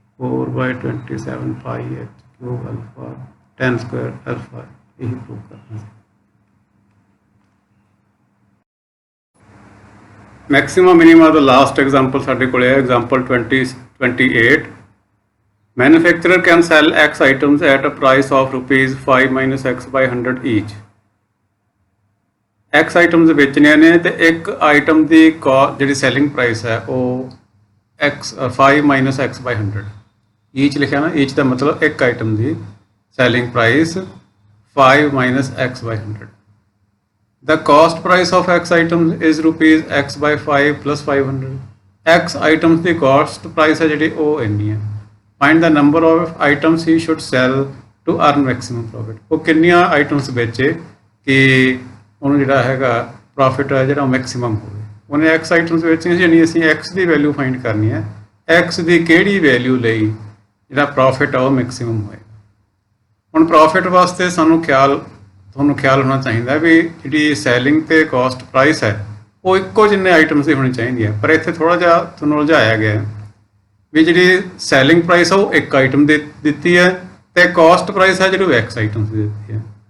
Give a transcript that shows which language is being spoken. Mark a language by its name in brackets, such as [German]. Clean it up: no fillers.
[Punjabi] 4/27 ਪਾਈ h cube alpha ten Square alpha, ਇਹੀ prove ਕਰਨਾ ਸੀ। Maximum minimum ਦਾ last example ਸਾਡੇ ਕੋਲ ਹੈ, example 28। [English] Manufacturer can sell X items at a price of ₹5 - X/100 each. [Punjabi] X items ਵੇਚਣੀਆਂ ਨੇ ਤੇ ਇੱਕ item ਦੀ ਜਿਹੜੀ ਸੈਲਿੰਗ ਪ੍ਰਾਈਸ ਹੈ ਉਹ 5 - X/100 ਈਚ ਲਿਖਿਆ ਨਾ। ਈਚ ਦਾ ਮਤਲਬ ਇੱਕ item ਦੀ selling price 5 - X/100। [English] The cost price of X items is ₹X/5 + 500. X items [Punjabi] ਦੀ [English] cost price [Punjabi] ਹੈ ਜਿਹੜੀ ਉਹ ਇੰਨੀ ਹੈ। [English] Find the number of items he should sell to earn maximum profit. [Punjabi] ਉਹ ਕਿੰਨੀਆਂ ਆਈਟਮਸ ਵੇਚੇ ਕਿ ਉਹਨੂੰ ਜਿਹੜਾ ਹੈਗਾ ਪ੍ਰੋਫਿਟ ਹੈ ਜਿਹੜਾ ਮੈਕਸਿਮਮ ਹੋਵੇ। ਉਹਨੇ ਐਕਸ ਆਈਟਮਸ ਵੇਚੀਆਂ ਸੀ, ਯਾਨੀ ਅਸੀਂ ਐਕਸ ਦੀ ਵੈਲਿਊ ਫਾਈਂਡ ਕਰਨੀ ਹੈ, ਐਕਸ ਦੀ ਕਿਹੜੀ ਵੈਲਿਊ ਲਈ ਜਿਹੜਾ ਪ੍ਰੋਫਿਟ ਆ ਉਹ ਮੈਕਸਿਮਮ ਹੋਏਗਾ। ਹੁਣ ਪ੍ਰੋਫਿਟ ਵਾਸਤੇ ਸਾਨੂੰ ਤੁਹਾਨੂੰ ਖਿਆਲ ਹੋਣਾ ਚਾਹੀਦਾ ਵੀ ਜਿਹੜੀ ਸੈਲਿੰਗ ਤੇ ਕਾਸਟ ਪ੍ਰਾਈਸ ਹੈ ਉਹ ਇੱਕੋ ਜਿੰਨੇ ਆਈਟਮਸ ਦੀ ਹੋਣੀ ਚਾਹੀਦੀ ਹੈ, ਪਰ ਇੱਥੇ ਥੋੜ੍ਹਾ ਜਿਹਾ ਤੁਹਾਨੂੰ ਉਲਝਾਇਆ ਗਿਆ ਵੀ ਜਿਹੜੀ ਸੈਲਿੰਗ ਪ੍ਰਾਈਸ ਆ ਉਹ ਇੱਕ ਆਈਟਮ ਦੇ ਦਿੱਤੀ ਹੈ ਤੇ ਕਾਸਟ ਪ੍ਰਾਈਸ ਹੈ ਜਿਹੜੀ ਉਹ ਐਕਸ ਆਈਟਮ ਦੀ ਦਿੱਤੀ ਹੈ।